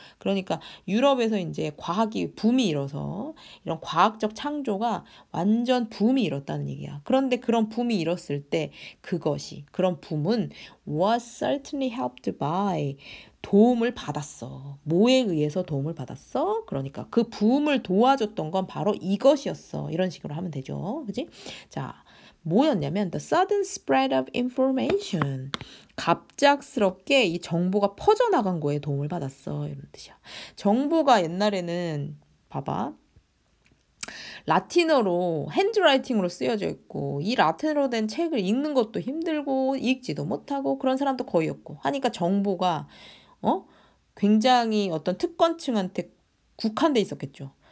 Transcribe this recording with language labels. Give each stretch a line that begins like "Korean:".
Korean: 그러니까 유럽에서 이제 과학이 붐이 일어서 이런 과학적 창조가 완전 붐이 일었다는 얘기야. 그런데 그런 붐이 일었을 때 그런 붐은
English: was certainly helped by
Korean: 도움을 받았어. 뭐에 의해서 도움을 받았어? 그러니까 그 붐을 도와줬던 건 바로 이것이었어. 이런 식으로 하면 되죠. 그지? 자, 뭐였냐면
English: the sudden spread of information.
Korean: 갑작스럽게 이 정보가 퍼져나간 거에 도움을 받았어. 이런 뜻이야. 정보가 옛날에는 봐봐. 라틴어로 핸드라이팅으로 쓰여져 있고 이 라틴어로 된 책을 읽는 것도 힘들고 읽지도 못하고 그런 사람도 거의 없고 하니까 정보가 굉장히 어떤 특권층한테 국한돼 있었겠죠.